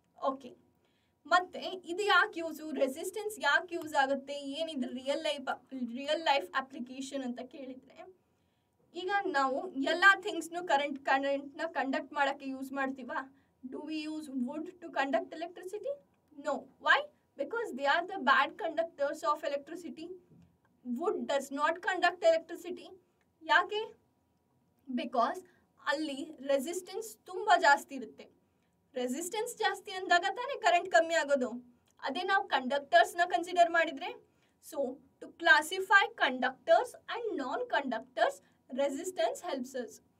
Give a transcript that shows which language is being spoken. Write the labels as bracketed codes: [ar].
[kn] Okay, ಮತ್ತೆ ಇದು ಯಾಕೆ ಯೂಸು? ರೆಸಿಸ್ಟೆನ್ಸ್ ಯಾಕೆ ಯೂಸ್ ಆಗುತ್ತೆ? ಏನಿದು ರಿಯಲ್ ಲೈಫ್ ಅಪ್ಲಿಕೇಶನ್ ಅಂತ ಕೇಳಿದರೆ, ಈಗ ನಾವು ಎಲ್ಲ ಥಿಂಗ್ಸ್ನು ಕರೆಂಟ್ನ ಕಂಡಕ್ಟ್ ಮಾಡೋಕ್ಕೆ use ಮಾಡ್ತೀವಾ? [en] Do we use wood to conduct electricity? No. Why? Because they are the bad conductors of electricity. Wood does not conduct electricity. [kn] ಯಾಕೆ? ಬಿಕಾಸ್ ಅಲ್ಲಿ ರೆಸಿಸ್ಟೆನ್ಸ್ ತುಂಬ ಜಾಸ್ತಿ ಇರುತ್ತೆ. ರೆಸಿಸ್ಟೆನ್ಸ್ ಜಾಸ್ತಿ ಅಂದಾಗ ತಾನೇ ಕರೆಂಟ್ ಕಮ್ಮಿ ಆಗೋದು. ಅದೇ ನಾವು ಕಂಡಕ್ಟರ್ಸ್ನ ಕನ್ಸಿಡರ್ ಮಾಡಿದರೆ, [en] So to classify conductors and non conductors resistance helps us.